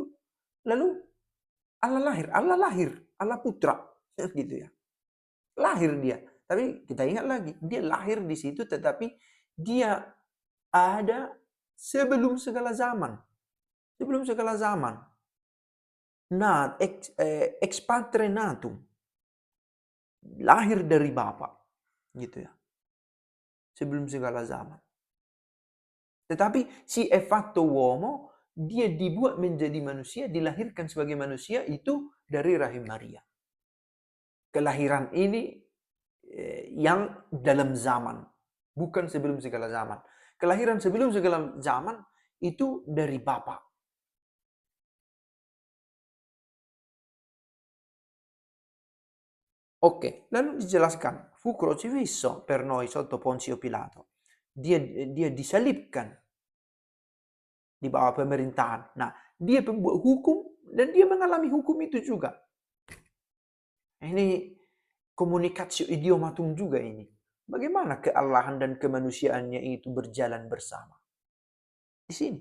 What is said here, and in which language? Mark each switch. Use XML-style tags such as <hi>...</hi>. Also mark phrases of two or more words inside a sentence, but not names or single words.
<id>Lalu Allah lahir, Allah putra. Gitu ya. Lahir dia. Tapi kita ingat lagi, dia lahir di situ tetapi dia ada sebelum segala zaman. Sebelum segala zaman. Nah,</id> <la>ex patre natum.</la> <id>Lahir dari Bapa. Gitu ya. Sebelum segala zaman. Tetapi</id> <it>si è fatto uomo,</it> <id>dia dibuat menjadi manusia, dilahirkan sebagai manusia itu dari rahim Maria. Kelahiran ini yang dalam zaman, bukan sebelum segala zaman. Kelahiran sebelum segala zaman itu dari Bapa. Oke, lalu dijelaskan,</id> <it>fu crocifisso per noi sotto Ponzio Pilato.</it> <id>Dia disalibkan di bawah pemerintahan. Nah, dia pembuat hukum dan dia mengalami hukum itu juga. Ini komunikasi idiomatum juga ini. Bagaimana keallahan dan kemanusiaannya itu berjalan bersama. Di sini.</id>